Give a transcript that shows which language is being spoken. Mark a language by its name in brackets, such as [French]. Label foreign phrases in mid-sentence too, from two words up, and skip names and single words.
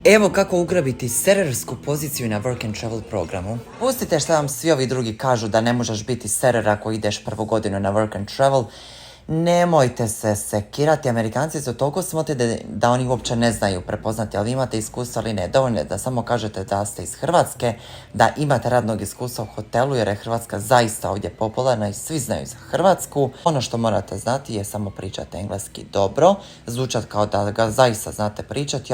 [Croatian] Evo kako ugrabiti serersku poziciju na [English] work and travel [Croatian] programu. Pustite šta vam svi ovi drugi kažu da ne možeš biti serer ako ideš prvu godinu na [English] work and travel. [Croatian] Nemojte se sekirati, Amerikanci su toliko smotri da oni uopće ne znaju prepoznati, ali imate iskustva ili ne. Dovoljno je da samo kažete da ste iz Hrvatske, da imate radnog iskustva u hotelu, jer je Hrvatska zaista ovdje popularna i svi znaju za Hrvatsku. Ono što morate znati je samo pričati engleski dobro, zvučati kao da ga zaista znate pričati.